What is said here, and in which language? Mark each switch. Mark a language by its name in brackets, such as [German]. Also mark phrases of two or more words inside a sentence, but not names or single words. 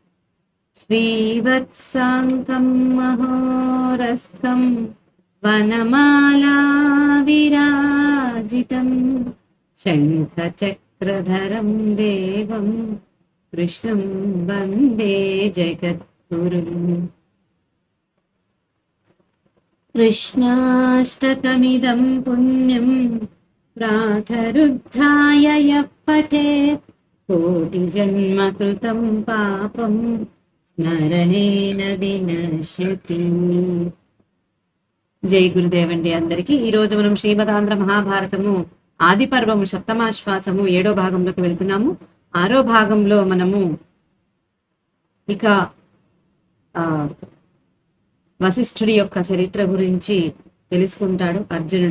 [Sanskrit] श्रीवत्साङ्कं महोरस्कं वनमाला विराजितं शङ्खचक्रधरं देवं कृष्णं वन्दे जगद्गुरुम्. कृष्णाष्टकमिदं पुण्यं प्रातरुद्धाय यः पठेत् कोटिजन्मकृतं पापं स्मरणेन विनश्यति. [Telugu] జై గురుదేవండి అందరికీ. ఈరోజు మనం శ్రీమదాంధ్ర మహాభారతము ఆది పర్వము సప్తమాశ్వాసము 7వ భాగంలోకి వెళ్తున్నాము. 6వ భాగంలో మనము ఇక వశిష్ఠుడి యొక్క చరిత్ర గురించి తెలుసుకుంటాడు అర్జునుడు.